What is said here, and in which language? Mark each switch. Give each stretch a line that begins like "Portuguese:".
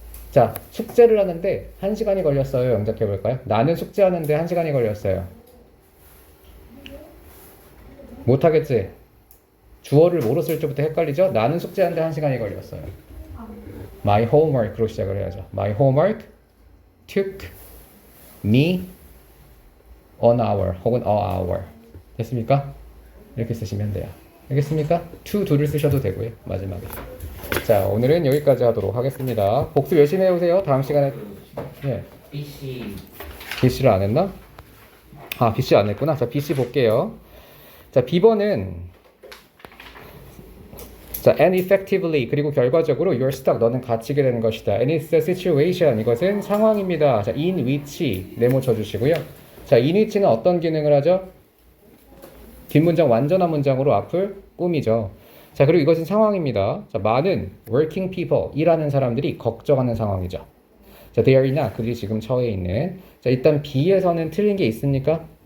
Korean: 자, 숙제를 하는데 1시간이 걸렸어요. 영작해 볼까요? 나는 숙제하는데 1시간이 걸렸어요. 못하겠지? 주어를 뭐로 쓸 때부터 헷갈리죠? 나는 숙제하는데 1시간이 걸렸어요.
English: My homework
Korean: 로 시작을 해야죠.
English: My homework took me an hour
Korean: 혹은
English: a hour.
Korean: 됐습니까? 이렇게 쓰시면 돼요. 알겠습니까? to, do를 쓰셔도 되고요. 마지막에. 자, 오늘은 여기까지 하도록 하겠습니다. 복습 열심히 해오세요. 다음 시간에. 예. BC를 안 했나? BC 안 했구나. 자, BC 볼게요. 자, B번은 자,
English: and effectively
Korean: 그리고 결과적으로
English: you're stuck
Korean: 너는 갇히게 되는 것이다.
English: and it's a situation
Korean: 이것은 상황입니다. 자, in which 네모 쳐주시고요. 자, in which는 어떤 기능을 하죠? 뒷문장 완전한 문장으로 앞을 꾸미죠. 자, 그리고 이것은 상황입니다. 자, 많은 working people 일하는 사람들이 걱정하는 상황이죠. 자,
English: they are not
Korean: 그들이 지금 처해 있는. 자, 일단 B에서는 틀린 게 있습니까?